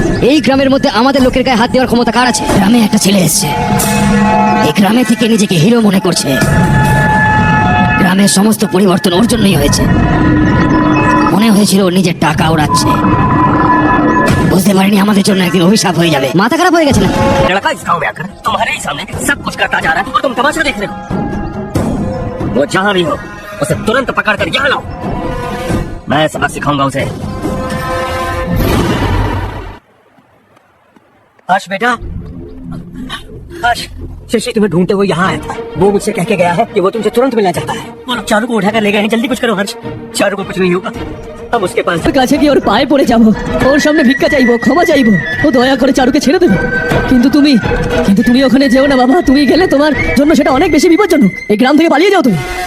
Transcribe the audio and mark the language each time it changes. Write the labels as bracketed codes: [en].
[bn] এই গ্রামের মধ্যে আমাদের লোকের গায়ে হাত দেওয়ার ক্ষমতা কার আছে? গ্রামে একটা ছেলে এসেছে, এই গ্রামে থেকে নিজেকে হিরো মনে করছে। গ্রামের সমস্ত পরিবর্তন ওর জন্যই হয়েছে। মনে হয়েছিল ওর নিজের টাকা ওড়াচ্ছে, বুঝতে পারিনি আমাদের জন্য একদিন অভিশাপ হয়ে যাবে। মাথা খারাপ হয়ে গেছে না? [hi] लड़का इस गांव में आकर तुम्हारे ही सामने सब कुछ करता जा रहा है और तुम तमाशा देख रहे हो। वो जहां भी हो उसे तुरंत पकड़ कर यहाँ लाओ, मैं सबक सिखाऊंगा उसे। हर्ष बेटा, हर्ष, शशि तुम्हें ढूंढते हुए यहाँ है। वो मुझसे कह के गया है कि वो तुमसे तुरंत मिलना चाहता है। वो लोग चारू को उठाकर ले गए हैं, जल्दी कुछ करो हर्ष। चारू को कुछ नहीं होगा, हम उसके पास। [bn] ওর কাছে গিয়ে ওর পায়ে পড়ে যাবো, ওর সামনে ভিক্ষা চাইবো, ক্ষমা চাইবো। ও দয়া করে চারুকে ছেড়ে দেবে। কিন্তু তুমি ওখানে যেও না বাবা। তুমি গেলে তোমার জন্য সেটা অনেক বেশি বিপজ্জনক। এই গ্রাম থেকে পালিয়ে যাও তুমি।